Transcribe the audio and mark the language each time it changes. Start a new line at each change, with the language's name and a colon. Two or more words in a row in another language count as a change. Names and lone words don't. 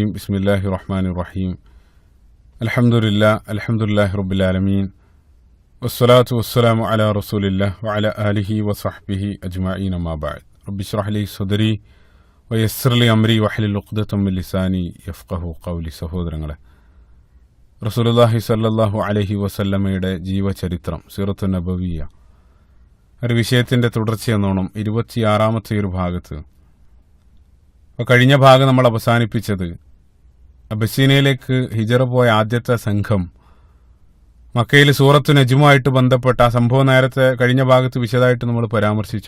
Arabic: بسم الله الرحمن الرحيم. الحمد لله رب العالمين والصلاة والسلام على رسول الله وعلى آله وصحبه أجمعين ما بعد. رب اشرح لي صدري ويسر لي أمري واحلل عقدة من لساني يفقهوا قولي.
Malayalam: സഹോദരങ്ങളെ, റസൂലുള്ളാഹി സ്വല്ലല്ലാഹു അലൈഹി വസല്ലമയുടെ ജീവചരിത്രം സീറത്തു നബവിയ്യ ഒരു വിഷയത്തിൻ്റെ തുടർച്ചയെന്നോണം 26-ാമത്തെ ഒരു ഭാഗത്ത്, കഴിഞ്ഞ ഭാഗം നമ്മൾ അവസാനിപ്പിച്ചത് അബസീനയിലേക്ക് ഹിജറ പോയ ആദ്യത്തെ സംഘം മക്കയിൽ സൂറത്തു നജ്മുമായിട്ട് ബന്ധപ്പെട്ട ആ സംഭവം നേരത്തെ കഴിഞ്ഞ ഭാഗത്ത് വിശദമായിട്ട് നമ്മൾ പരാമർശിച്ചു.